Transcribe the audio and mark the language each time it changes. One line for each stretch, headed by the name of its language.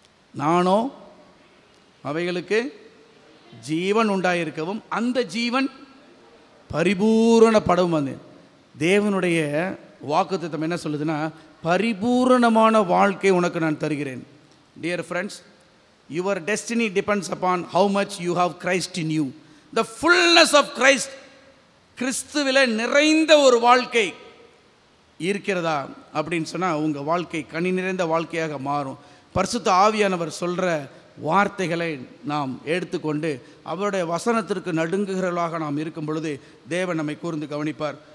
Tamil: நானோ அவைகளுக்கு ஜீவன் உண்டாயிருக்கவும் அந்த ஜீவன் பரிபூரணப்படவும் வந்து. தேவனுடைய வாக்குத்தத்தம் என்ன சொல்லுதுன்னா, பரிபூரணமான வாழ்க்கை உனக்கு நான் தருகிறேன்.
English: Dear friends, your destiny depends upon how much you have Christ in you. The fullness of Christ,
Tamil: கிறிஸ்துவிலே நிறைந்த ஒரு வாழ்க்கை இருக்கிறதா அப்படின்னு சொன்னால் உங்கள் வாழ்க்கை கனி நிறைந்த வாழ்க்கையாக மாறும். பரிசுத்த ஆவியானவர் சொல்கிற வார்த்தைகளை நாம் எடுத்துக்கொண்டு அவருடைய வசனத்திற்கு நடுங்குகிறவர்களாக நாம் இருக்கும் பொழுது தேவன் நம்மை கூர்ந்து கவனிப்பார்.